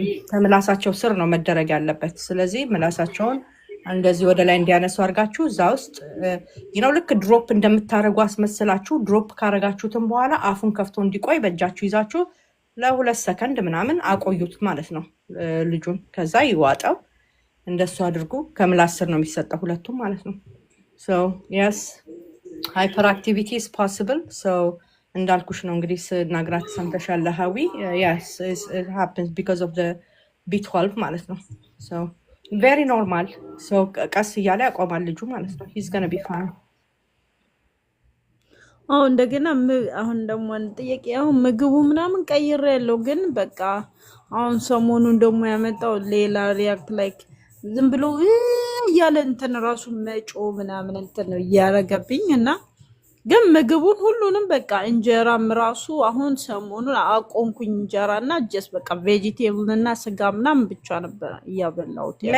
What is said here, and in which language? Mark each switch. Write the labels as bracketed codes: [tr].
[am] ከምላሳቸው ስር ነው መደረግ ያለበት። ስለዚህ ምላሳቸውን እንደዚህ ወደ ላይ እንዲያነሱ አድርጋችሁ እዛ ውስጥ ነው ልክ ድሮፕ እንደምታደርጉ አስመስላችሁ ድሮፕ ካረጋችሁትም በኋላ አፉን ከፍቶ እንዲቆይ በእጃችሁ ይዛችሁ ለ2 ሰከንድ ምናምን አቆዩት ማለት ነው ልጁን። ከዛ ይዋጠው። እንደሱ አድርጉ። ከምላስ ስር ነው የሚሰጠው ሁለቱም ማለት ነው። ሶ [en] yes hyperactivity is possible. so [am] እንዳልኩሽ ነው እንግዲህ ስናግራት ሰምተሻል ሀዊ። [en] yes it happens because of the B12 [am] ማለት ነው። [en] so very normal. [am] so ቀስ እያለ ያቆማል ልጁ ማለት ነው። [en] he's gonna be fine. [am] እንደገና አሁን ደግሞ ጥያቄ አሁን ምግቡ ምናምን ቀይሬ ያለው ግን በቃ አሁን ሰሞኑን ደግሞ ያመጣው ሌላ ሪያክት ላይክ ዝም ብሎ እያለ እንትን ራሱ መጮ ምናምን እንትን ነው እያረገብኝ እና ግን ምግቡን ሁሉንም በቃ እንጀራም ራሱ አሁን ሰሞኑን አቆምኩኝ እንጀራ እና ጀስ በቃ ቬጂቴብል እና ስጋ ምናምን ብቻ ነበር እያበላሁት ያለው።